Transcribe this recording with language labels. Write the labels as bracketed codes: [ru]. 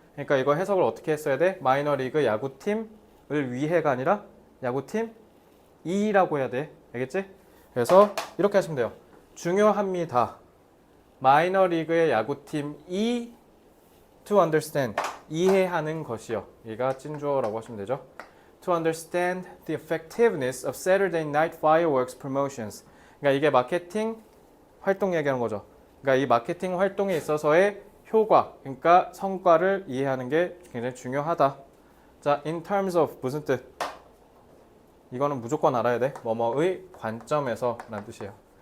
[ko] 그러니까 이거 해석을 어떻게 했어야 돼? 마이너리그 야구팀을 위해가 아니라 야구팀 이라고 해야 돼. 알겠지? 그래서 이렇게 하시면 돼요. 중요합니다. 마이너리그의 야구팀이 [en] to understand, [ko] 이해하는 것이요. 얘가 찐주어라고 하시면 되죠. [en] To understand the effectiveness of Saturday Night Fireworks promotions. [ko] 그러니까 이게 마케팅 활동 얘기하는 거죠. 그러니까 이 마케팅 활동에 있어서의 효과, 그러니까 성과를 이해하는 게 굉장히 중요하다. 자, [en] in terms of [ko] 무슨 뜻? 이거는 무조건 알아야 돼. 뭐뭐의 관점에서 라는 뜻이에요.